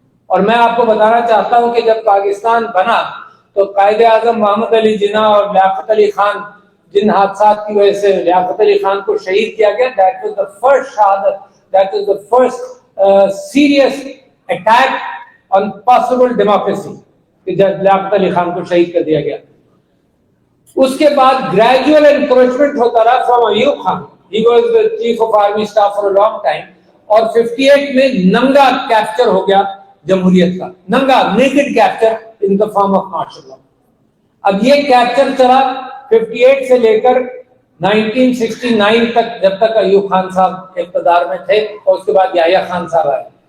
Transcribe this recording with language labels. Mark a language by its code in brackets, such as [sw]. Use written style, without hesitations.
[ur] اور میں آپ کو بتانا چاہتا ہوں کہ جب پاکستان بنا تو قائد اعظم محمد علی جناح اور لیاقت علی خان، جن حادثات کی وجہ سے لیاقت علی خان کو شہید کیا گیا، [en] that was the first [ur] شہادت، [en] that was the first serious attack on possible democracy [ur] کہ جب لیاقت علی خان کو شہید کر دیا گیا. اس کے بعد گریجوئل انکروچمنٹ ہوتا رہا from Ayub Khan. [en] He was the chief of army staff for a long time. [ur] اور 58 میں ننگا کیپچر ہو گیا جمہوریت کا، ننگا naked capture [en] in the form of martial law. [ur] اب یہ کیپچر چلا 58 سے لے کر 1969 تک، جب تک ایوب خان صاحب اقتدار میں تھے، اور اس کے بعد یحییٰ خان صاحب آئے.